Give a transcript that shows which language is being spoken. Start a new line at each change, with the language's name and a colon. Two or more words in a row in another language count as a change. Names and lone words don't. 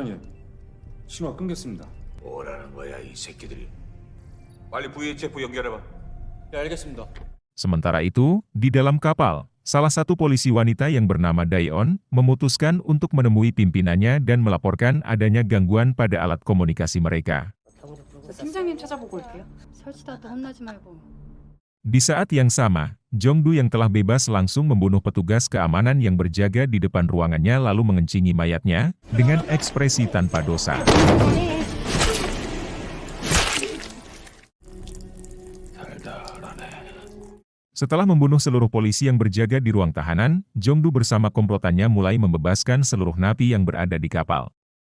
Indonesian: Sementara itu, di dalam kapal, salah satu polisi wanita yang bernama Daeon memutuskan untuk menemui pimpinannya dan melaporkan adanya gangguan pada alat komunikasi mereka.
Korean: 팀장님 찾아보고 올게요. 설치다 또 혼나지 말고.
Indonesian: Di saat yang sama, Jong-du yang telah bebas langsung membunuh petugas keamanan yang berjaga di depan ruangannya lalu mengencingi mayatnya, dengan ekspresi tanpa dosa. Setelah membunuh seluruh polisi yang berjaga di ruang tahanan, Jong-du bersama komplotannya mulai membebaskan seluruh napi yang berada di kapal.